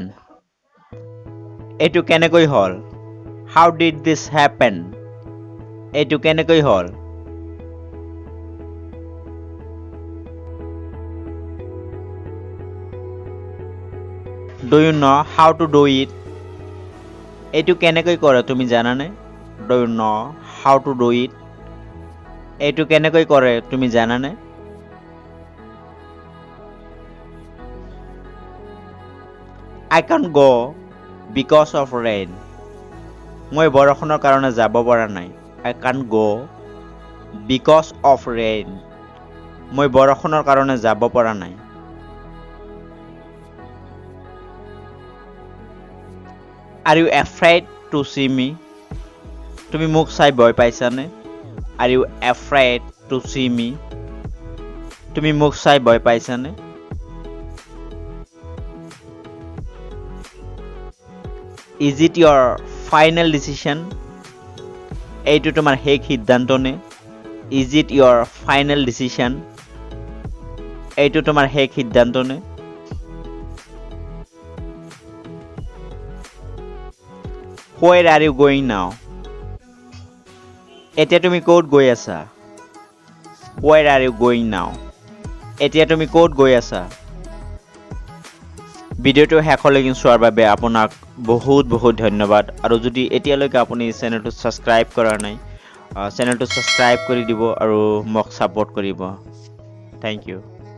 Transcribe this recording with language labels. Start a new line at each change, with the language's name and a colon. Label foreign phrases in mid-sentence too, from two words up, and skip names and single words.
Assamese: এইটো কেনেকৈ হ'ল?
English: How did this happen?
Assamese: এইটো কেনেকৈ হ'ল?
English: Do you know how to do it?
Assamese: এইটো কেনেকৈ কৰে তুমি জানানে?
English: Do you know how to do it?
Assamese: এইটো কেনেকৈ কৰে তুমি জানানে?
English: I can't go because of rain.
Assamese: মই বৰষুণৰ কাৰণে যাব পৰা নাই।
English: I can't go because of rain.
Assamese: মই বৰষুণৰ কাৰণে যাব পৰা নাই।
English: Are you afraid to see me?
Assamese: তুমি মোক চাই ভয় পাইছানে?
English: Are you afraid to see me?
Assamese: তুমি মোক চাই ভয় পাইছানে?
English: Is it your final decision?
Assamese: এইটো তোমাৰ শেষ সিদ্ধান্ত নে?
English: Is it your final decision?
Assamese: এইটো তোমাৰ শেষ সিদ্ধান্ত নে?
English: Where are you going now?
Assamese: এতিয়া তুমি ক'ত গৈ আছা?
English: Where are you going now?
Assamese: এতিয়া তুমি ক'ত গৈ আছা? ভিডিওটো শেষলৈকে চোৱাৰ বাবে আপোনাক বহুত বহুত ধন্যবাদ আৰু যদি এতিয়ালৈকে আপুনি চেনেলটো সাবস্ক্ৰাইব কৰা নাই চেনেলটো সাবস্ক্ৰাইব কৰি দিব আৰু মোক সাপোৰ্ট কৰিব।
English: Thank you.